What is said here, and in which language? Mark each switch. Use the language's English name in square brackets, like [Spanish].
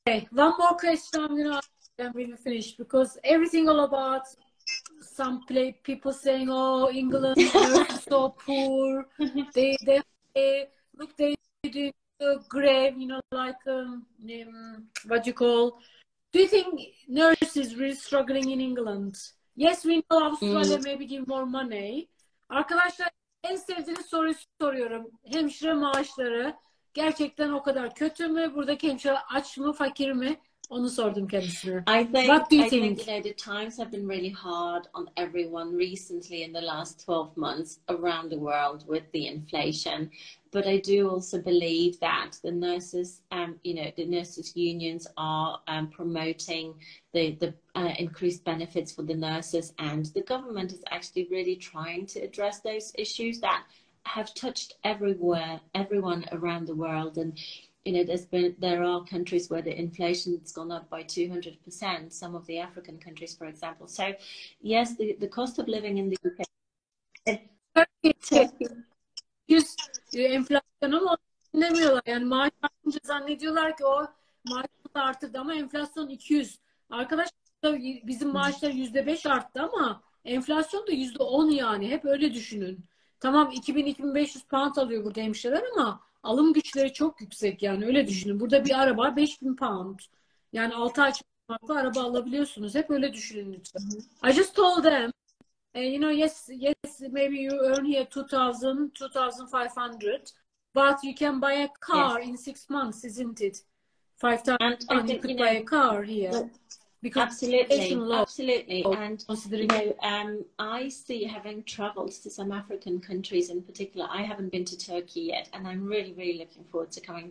[English] One more question I'm going to ask, and we will finish, because everything all about some people saying, oh, England is so poor. They look, they do the grave, you know, like what do you call? Do you think nurses really struggling in England? Yes, we know Australia maybe give more money. [Turkish] Arkadaşlar, en sevdiğiniz soruyu soruyorum. Hemşire maaşları gerçekten o kadar kötü mü? Buradaki hemşire aç mı, fakir mi? Onu sordum kendisine. [English] I think, What do you I think, think? you know, the times have been really hard on everyone recently in the last 12 months around the world with the inflation. But I do also believe that the nurses, you know, the nurses unions are promoting the increased benefits for the nurses, and the government is actually really trying to address those issues that have touched everyone around the world. And you know, there are countries where the inflation's gone up by 200%, some of the African countries, for example. So yes, the cost of living in the UK. [Turkish] Turkey 100 enflasyon ama demiyorlar. Yani maaş artınca zannediyorlar ki o maaş arttı ama enflasyon 200. Arkadaşlar bizim maaşlar %5 arttı ama enflasyon da %10 yani. Hep öyle düşünün. Tamam 2000-2500 pound alıyor burada hemşireler ama alım güçleri çok yüksek yani öyle düşünün. Burada bir araba 5000 pound. Yani 6 ay farklı araba alabiliyorsunuz. Hep öyle düşünün lütfen. [English] I just told them you know, yes, maybe you earn here 2,000, 2,500, but you can buy a car in 6 months, isn't it? 5,000, you could buy a car here. Because absolutely. And you know, I see, having travelled to some African countries in particular, I haven't been to Turkey yet, and I'm really looking forward to coming.